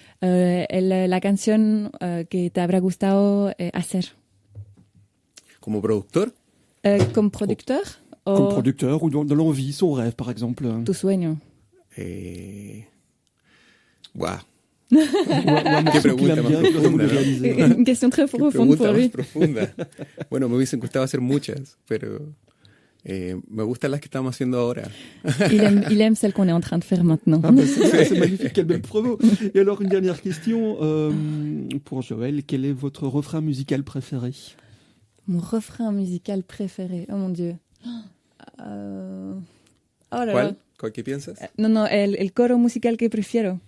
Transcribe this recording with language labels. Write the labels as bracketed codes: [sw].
[es] La canción que te habrá gustado hacer. Como productor, [fr] Comme producteur? Comme producteur ou dans l'envie, son rêve, par exemple. [es] Tu sueño. Wow. [fr] Ou un morceau qu'il aime bien, qu'il aurait voulu réaliser. Une question très profonde pour lui. [es] Profunda. Bueno, me hubiesen gustado hacer muchas, pero me gustan las que estamos haciendo ahora. [fr] Il aime celle qu'on est en train de faire maintenant. Ah ben c'est magnifique, quelle belle promo. Et alors, une dernière question pour Joël. Quel est votre refrain musical préféré? Mon refrain musical préféré. Oh mon Dieu. Oh là là. [es] ¿Cuál? ¿Cuál que piensas? No, el coro musical que prefiero.